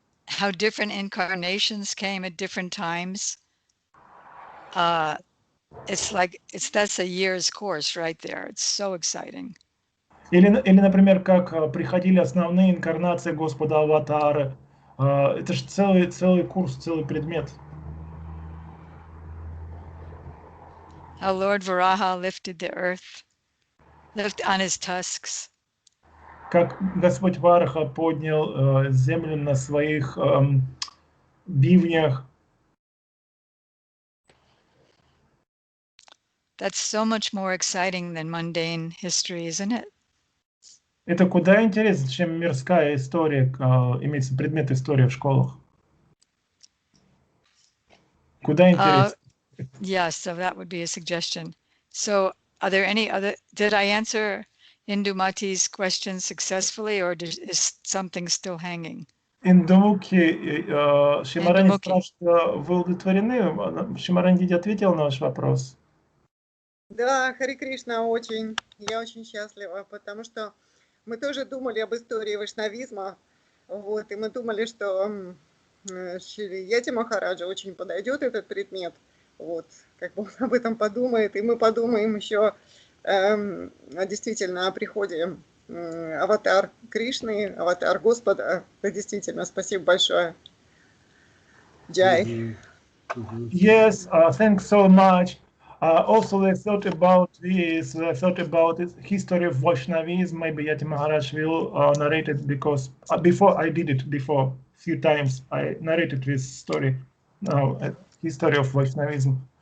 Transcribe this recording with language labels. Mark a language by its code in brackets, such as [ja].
[en] How different incarnations came at different times. That's a year's course right there. It's so exciting. [ru] Или, например, как приходили основные инкарнации Господа Аватары. Это же целый курс, целый предмет. [en] How Lord Varaha lifted the earth, lifted on his tusks. [ru] Как Господь Вараха поднял землю на своих бивнях. [en] That's so much more exciting than mundane history, isn't it? [ru] Это куда интереснее, чем мирская история, имеется предмет истории в школах. Куда интереснее. [en] Yes, so that would be a suggestion. So are there any other, did I answer Indumati's question successfully, or is something still hanging? [ru] Индумуки, Шьямарани спрашивает, вы удовлетворены? Шьямарани ответил на ваш вопрос. Да, Хари Кришна, очень. Я очень счастлива, потому что мы тоже думали об истории вайшнавизма, вот, и мы думали, что Шри Махараджа очень подойдет этот предмет, вот, как бы он об этом подумает, и мы подумаем еще действительно о приходе аватар Кришны, аватар Господа. Да, действительно, спасибо большое. Джай. [en] Yes, thanks so much. Also, I thought about this. I thought about the history of Vaishnavism. Maybe Yati Maharaj will narrate it, because before I did it a few times. I narrated this story, history of Vaishnavism.